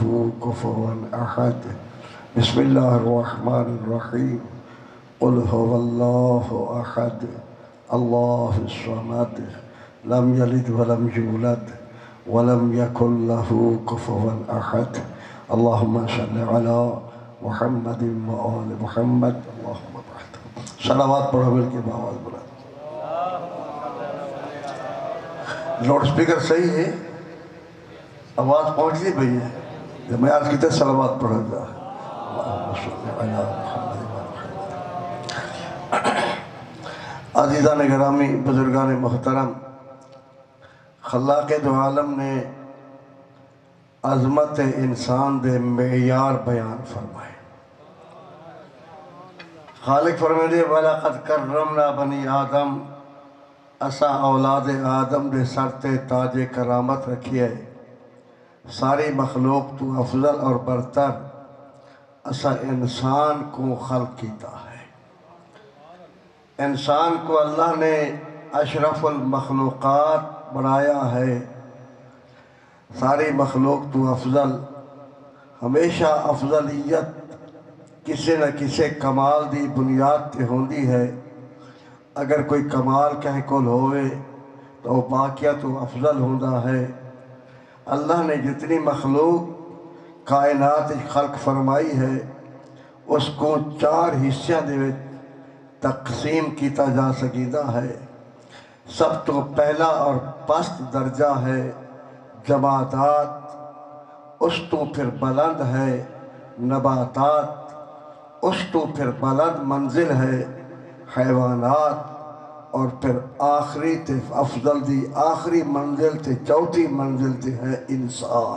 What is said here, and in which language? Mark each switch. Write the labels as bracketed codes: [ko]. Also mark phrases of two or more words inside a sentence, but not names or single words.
[ar] كفوا أحد بسم الله الرحمن الرحيم قل هو الله أحد الله الصمد لم يلد ولم يولد ولم يكن له كفوا أحد اللهم صل على محمد وآل محمد اللهم بارك [ur] صلوات پڑھو مل کے آواز بلند [pa] لاؤڈ سپیکر صحیح ہے آواز پہنچ نہیں پئی ہے جب میں عرض کیتے صلوات پڑھا جا [ar] اللہم صلی علی محمد [fa] عزیزان گرامی بزرگان محترم [pa] خلاق دو عالم نے عظمت انسان دے معیار بیان فرمائے خالق فرمائے [ar] وَلَقَدْ كَرَّمْنَا بَنِي آدم، [pa] اسا اولاد آدم دے سر تے تاج کرامت رکھی ہے، ساری مخلوق تو افضل اور برتر اسا انسان کو خلق کیتا ہے۔ انسان کو اللہ نے اشرف المخلوقات بنایا ہے، ساری مخلوق تو افضل۔ ہمیشہ افضلیت کسی نہ کسی کمال دی بنیاد تے ہوندی ہے۔ اگر کوئی کمال کہیں کول ہوئے تو وہ باقیہ تو افضل ہوندہ ہے۔ اللہ نے جتنی مخلوق کائنات خلق فرمائی ہے اس کو 4 حصیاں دے وچ تقسیم کیتا جا سکیدہ ہے۔ سب تو پہلا اور پست درجہ ہے جمادات، اس تو پھر بلند ہے نباتات، اس تو پھر بلند منزل ہے حیوانات، اور پھر آخری تے افضل دی آخری منزل تے چوتھی منزل تے ہے انسان۔